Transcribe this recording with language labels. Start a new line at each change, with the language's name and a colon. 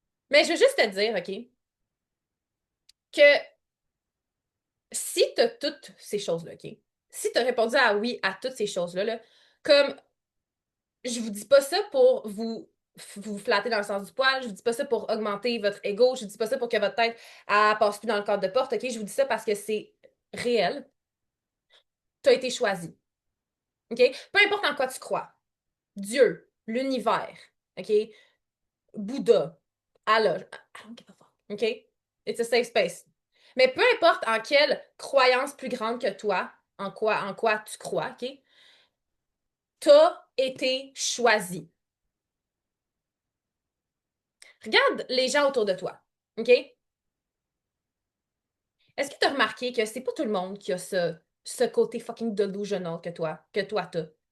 French: Mais je veux juste te dire, OK, que si t'as toutes ces choses-là, OK, si t'as répondu à oui à toutes ces choses-là, là, comme je vous dis pas ça pour vous flatter dans le sens du poil, je vous dis pas ça pour augmenter votre ego, je vous dis pas ça pour que votre tête elle, passe plus dans le cadre de porte, OK? Je vous dis ça parce que c'est réel. T'as été choisi. OK? Peu importe en quoi tu crois. Dieu, l'univers, OK?
English: Bouddha, Allah, I don't give a fuck, OK? It's a safe space.
French: Mais peu importe en quelle croyance plus grande que toi, en quoi tu crois, OK? T'as été choisi. Regarde les gens autour de toi, OK? Est-ce que tu as remarqué que c'est pas tout le monde qui a ce côté
English: fucking delusional
French: que toi t'as?